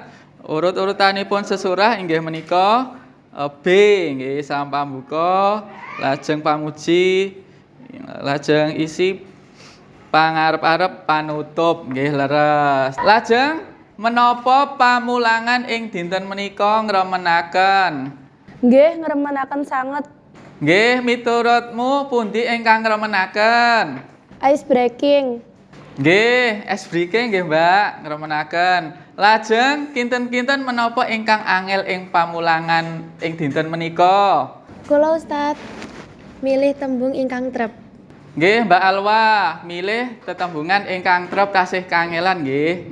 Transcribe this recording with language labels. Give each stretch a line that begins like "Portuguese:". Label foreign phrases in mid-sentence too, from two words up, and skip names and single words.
Javanese: Urut-urutanipun sesorah inggih menika B nggih, salam pambuka, lajeng pamuji, lajeng isi pangarep-arep panutup nggih leres. Lajeng menapa pamulangan ing dinten menika ngremenaken? Nggih, ngremenaken sanget. Nggih, miturutmu pundi ingkang ngremenaken?
English: Ice breaking.
Javanese: Nggih,
English: ice breaking
Javanese: nggih, Mbak, ngremenaken. Lajeng kinten-kinten menapa ingkang angel ing pamulangan ing dinten menika? Kula Ustaz milih tembung ingkang trep. Nggih, Mbak Alwa, milih tetembungan ingkang trep tasih kangelan nggih.